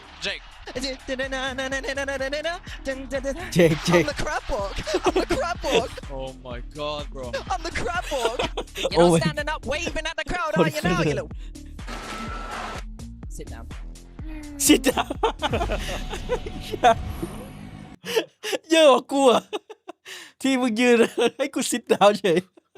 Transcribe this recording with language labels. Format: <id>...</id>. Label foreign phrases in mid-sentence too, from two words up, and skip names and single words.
<en>Jake. I'm the crab walk. I'm the crab walk. Oh my god, bro. I'm the crab walk. You're not standing up waving at the crowd, are you now, you little? Sit down. Sit down</en> <th>เยอะกว่ากูอะที่มึงยืนให้กู</th> <en>sit down</en> <th>เฉย</th>